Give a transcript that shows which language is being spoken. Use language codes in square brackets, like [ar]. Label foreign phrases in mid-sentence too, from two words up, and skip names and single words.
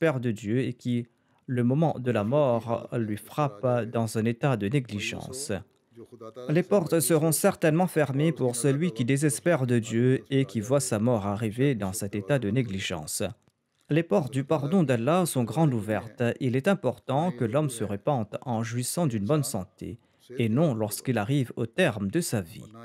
[fr] de Dieu et qui, le moment de la mort, lui frappe dans un état de वही वो सो négligence. Les portes seront certainement fermées pour celui qui désespère de Dieu et qui voit sa mort arriver dans cet état de négligence. Les portes du pardon d'Allah sont grandes ouvertes. Il est important que l'homme se répande en jouissant d'une bonne santé et non lorsqu'il arrive au terme de sa vie.